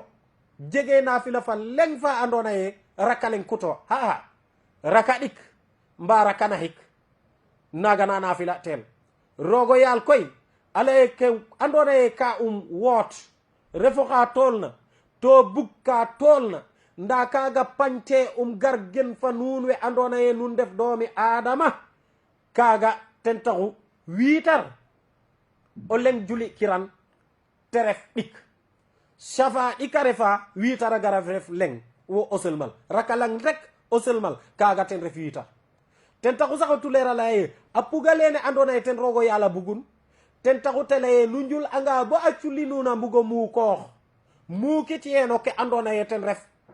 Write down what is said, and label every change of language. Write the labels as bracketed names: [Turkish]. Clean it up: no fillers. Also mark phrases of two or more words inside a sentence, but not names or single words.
[Serer] jege nafila fa leng fa andona ye raka leng kuto haa raka ɗik mba raka naxik naga na nafila tel rogo yaal koy alaye ke andona ye ka woot refo xa tool na to bug ka tool na nda kaga pañte gar gen fa nuun we andona ye nun def doomi adama kaga ten taxu 8 heures o leng juli kiran te ref ɗik safa ɗika refa 8 heures a gara ref leng wo o selmal raka lang rek o selmal kaga ten ref 8 heures ten taxu sax o tuleera laye a puga lene andona ye ten rogo yaala bugun ten taxu te leye nu njul anga bo a culi nuuna mbugo muukoox muukitiyeno ke andona ye ten ref